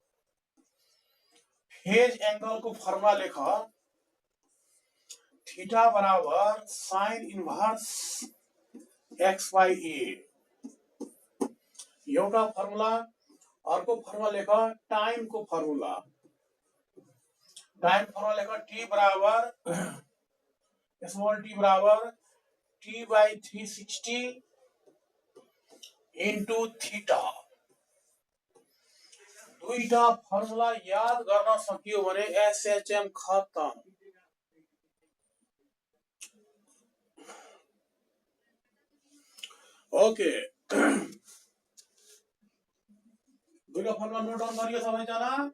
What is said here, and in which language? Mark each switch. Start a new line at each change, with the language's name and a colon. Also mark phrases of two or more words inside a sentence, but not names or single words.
English: phase angle
Nepali: को फर्मुला लेख, थीटा बराबर
English: sine inverse x by a.
Nepali: एउटा फर्मुला। अर्को फर्मुला लेख, टाइम को फर्मुला। टाइम फर्मुला लेख,
English: टी बराबर small t बराबर t by 360 into theta.
Nepali: दुईटा फर्मुला याद गर्न सकियो भने एसएचएम खत्म। ओके, दुईटा फर्मुला
English: note down
Nepali: गरियो सबैजना?